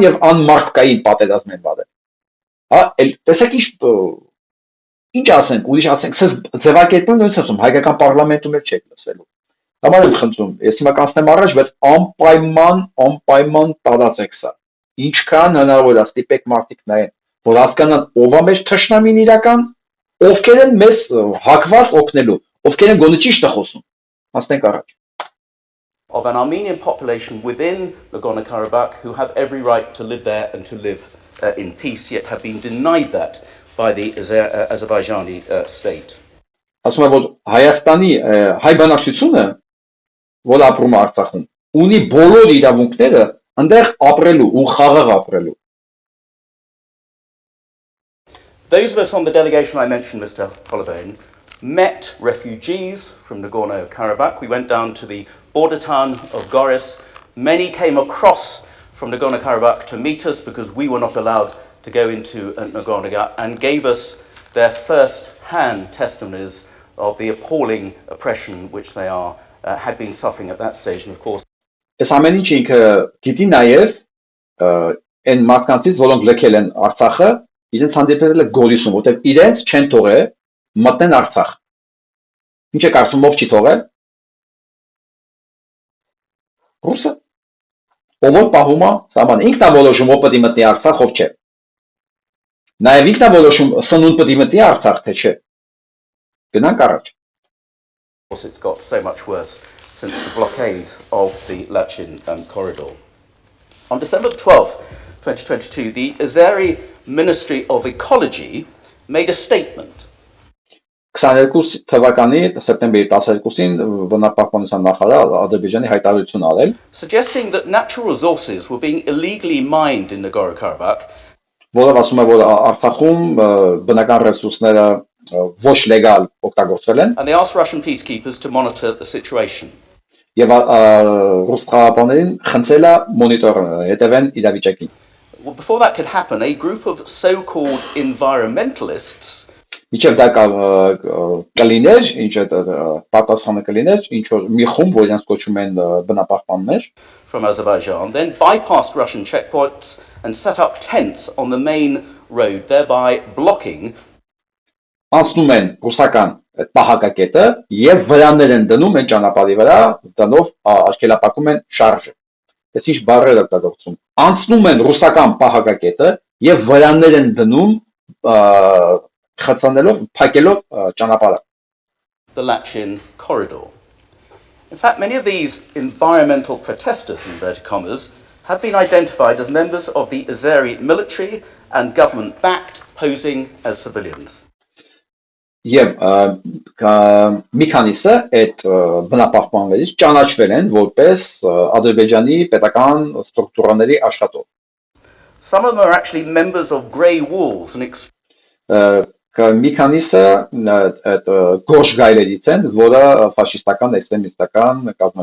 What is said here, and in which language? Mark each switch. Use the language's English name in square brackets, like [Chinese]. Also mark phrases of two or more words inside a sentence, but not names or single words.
[Armenian] եւ անմարդկային պատերազմ են վարել։ Հա, տեսեք ինչ ասենք, ուրիշ ասենք, սենց ձևակերպում նույնիսկ ասում, հայկական պարլամենտում էլ չեք լսելու։ Համար եմ խնդրում, ես հիմա կանցնեմ առաջ, բայց անպայման տարածեք սա։ Ինչքան հնարավոր է ստիպեք մարդիկ նայեն, որ հասկանան ով է մեր թշնամին իրական, ովքեր են մեզ հակված օգնելու, ովքեր են գոնե ճիշտ է խոսում։ Հասնենք առաջ։ [English] Of an Armenian population within Nagorno-Karabakh who have every right to live there and to live in peace, yet have been denied that by the Azerbaijani state. [Armenian] Ասում եմ, որ Հայաստանի հայ բնակչությունը, որ ապրում է Արցախում, ունի բոլոր իրավունքները այնտեղ ապրելու ու խաղաղ ապրելու։ [English] Those of us on the delegation I mentioned, Mr. Holloway, met refugees from Nagorno-Karabakh. We went down to the border town of Goris. Many came across from Nagorno-Karabakh to meet us because we were not allowed to go into Nagorno-Karabakh, and gave us their first-hand testimonies of the appalling oppression which they had been suffering at that stage. And of course, [Armenian] Այս ամեն ինչ ինքը գիտի նաև այն մարդկանցից, որոնք լքել են Արցախը, իրենց հանդիպել է Գորիսում, որտեղ իրենց չեն թողել մտնեն Արցախ։ Ինչ է կարծում, ով չի թողել։ Ռուսը։ Ով որ պահում է սահմանը, ինքն է որոշում, ով պետք է մտնի Արցախ, ով չէ։ Նաև ինքն է որոշում, սնունդ պետք է մտնի Արցախ, թե չէ։ Գնանք առաջ։ [English] Of course, it's got so much worse since the blockade of the Lachin corridor. On December 12, 2022, the Azeri Ministry of Ecology made a statement. [Armenian] 22 թվականի սեպտեմբերի 12-ին բնապահպանության նախարար Ադրբեջանի հայտարարություն արել, [English] suggesting that natural resources were being illegally mined in Nagorno-Karabakh, [Armenian] որով ասում է, որ Արցախում բնական ռեսուրսները ոչ լեգալ օգտագործվել են, [English] and they asked Russian peacekeepers to monitor the situation. [Armenian] Եվ ռուս խաղապաներին խնդրել է մոնիտոր հետևեն իրավիճակին։ [English] Well, before that could happen, a group of so-called environmentalists [Armenian] Միջև դա կլիներ, ինչ է պատասխանը կլիներ, ինչ որ մի խումբ, որ իրենց կոչում են բնապահպաններ, [English] from Azerbaijan then bypassed Russian checkpoints and set up tents on the main road, thereby blocking [Armenian] անցնում են ռուսական այդ պահակակետը եւ վրաններ են դնում են ճանապարհի վրա, դրանով արգելափակում են շարժը։ Այս ինչ բառեր օգտագործում։ Անցնում են ռուսական պահակակետը եւ վրաններ են դնում խցանելով, փակելով ճանապարհը։ [English] The Lachin corridor. In fact, many of these environmental protesters, in inverted commas, have been identified as members of the Azeri military and government-backed, posing as civilians. [Armenian] Եվ մի քանիսը այդ բնապահպաններից ճանաչվել են որպես Ադրբեջանի պետական ստրուկտուրաների աշխատող։ [English] Some of them are actually members of Grey Wolves, [Armenian] մի քանիսը այդ գորշ գայլերից են, որը ֆաշիստական, էքստրեմիստական կազմակերպություն է։